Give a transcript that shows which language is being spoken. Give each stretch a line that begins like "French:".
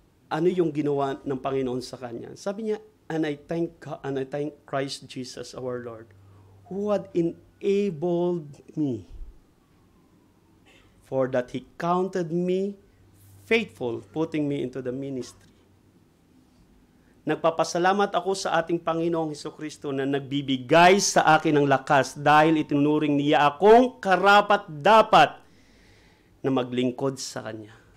Filipino: Ano yung ginawa ng Panginoon sa kanya? Sabi niya,
English: and I thank Christ Jesus our Lord, who had enabled me, for that He counted me faithful, putting me into the ministry.
Filipino: Nagpapasalamat ako sa ating Panginoong Hesukristo na nagbibigay sa akin ng lakas dahil itinuring niya akong karapat-dapat na maglingkod sa Kanya.